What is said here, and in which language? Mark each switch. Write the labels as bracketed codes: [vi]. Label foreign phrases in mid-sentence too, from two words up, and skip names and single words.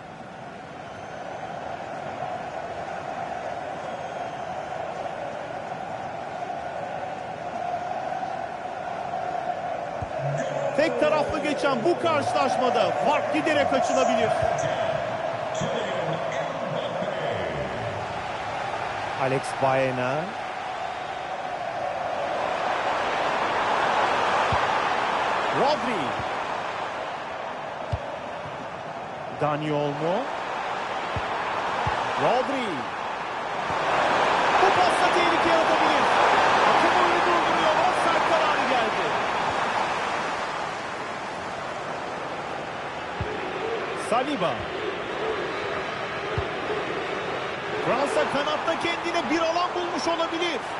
[tr] Tek taraflı geçen bu karşılaşmada fark giderek açılabilir. Alex Baena. Rodri. Dani Olmo. Rodri. Bu pasta tehlike yaratabilir. Hakem oyunu durduruyor. Offside kararı geldi. Saliba. Fransa kanatta kendine bir alan bulmuş olabilir.